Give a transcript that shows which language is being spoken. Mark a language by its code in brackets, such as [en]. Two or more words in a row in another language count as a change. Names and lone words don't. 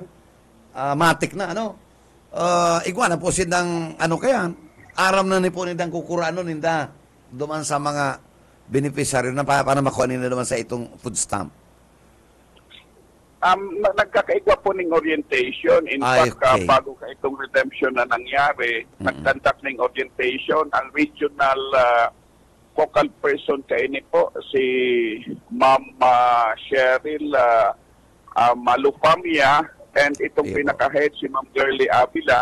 [tl] Matik na, ano? [bik] Igwa na po silang, ano kaya, aram na ni po nindang kukuraan ninda duman sa mga beneficiary na para makuha nila duman sa itong food stamp. Nagkakaigwa po ng orientation. [en] In fact, [bik] bago ka itong redemption na nangyari, nagkandak ng orientation ang regional focal person kainin po, si Ma'am Cheryl Malupamia, and itong pinaka-head si Ma'am Girly Avila.